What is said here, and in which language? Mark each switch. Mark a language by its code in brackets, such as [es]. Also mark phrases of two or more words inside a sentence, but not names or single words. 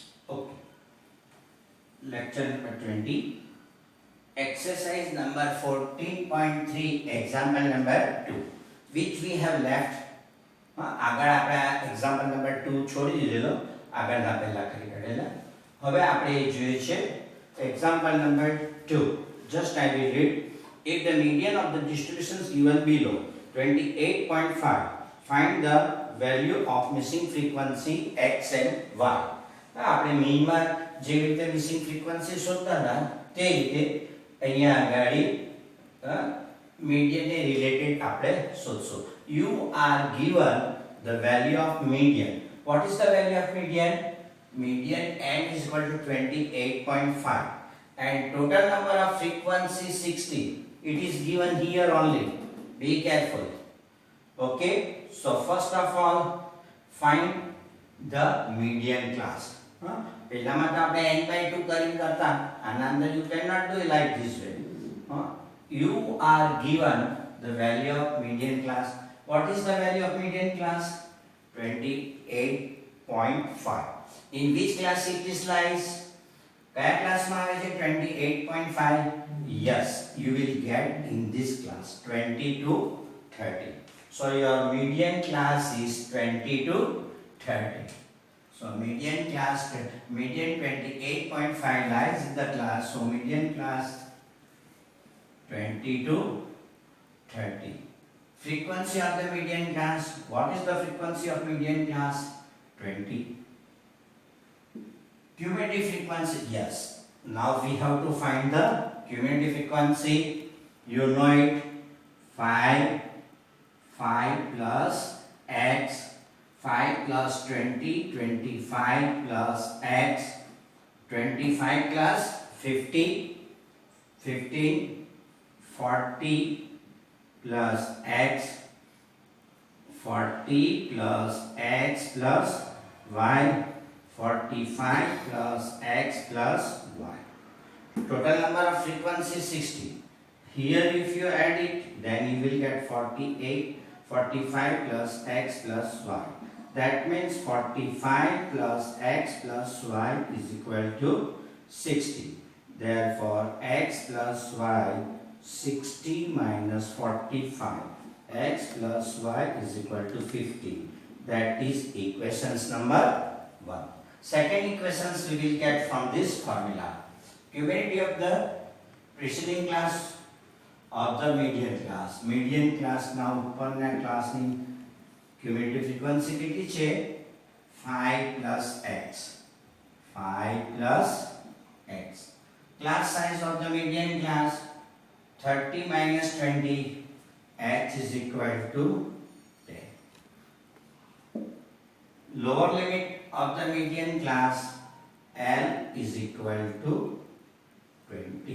[en] Okay. Lecture number 20. Exercise number 14.3. Example number 2. Which we have left. [gu] આગળ આપણે [en] example number 2 [gu] છોડી દીધેલો. આગળના પહેલા કરી કાઢેલા. હવે આપણે જોઈએ છે [en] example number 2. Just I will read. If the median of the distributions given below 28.5, find the value of missing frequency x and y. [gu] આપણે મીનમાં જે રીતે [en] missing frequency [gu] શોધતા હતા તે રીતે અહીંયા આગળ મીડિયનને રિલેટેડ આપણે શોધશું. [en] You are given the value of median. What is the value of median? Median n is equal to 28.5 and total number of frequency 60. It is given here only. Be careful. Okay, so first of all find the median class. [gu] પહેલામાં તો આપણે [en] n by 2 [gu] કરીને કરતા. આના અંદર [en] you cannot do it like this way. You are given the value of median class. What is the value of median class? 28.5. In which class it is lies? [gu] કયા ક્લાસમાં આવે છે 28.5? [en] Yes, you will get in this class 20 to 30. So your median class is 20 to 30. So median 28.5 lies in the class. So median class 20 to 30. Frequency of the median class. What is the frequency of median class? 20. Cumulative frequency. Yes. Now we have to find the cumulative frequency. You know it. 5 plus x. 5 plus 20, 25 plus x, 25 plus 50, 15, 40 plus x, 40 plus x plus y, 45 plus x plus y. Total number of frequency 60. Here if you add it, then you will get 45 plus x plus y. That means 45 plus x plus y is equal to 60. Therefore, x plus y 60 minus 45. X plus y is equal to 50. That is equations number 1. Second equations we will get from this formula. Cumulative of the preceding class of the median class. Median class now [gu] ઉપરના ક્લાસની [en] cumulative frequency [gu] કેટલી છે [en] 5 plus x. 5 plus x. Class size of the median class 30 minus 20. X is equal to 10. Lower limit of the median class L is equal to 20.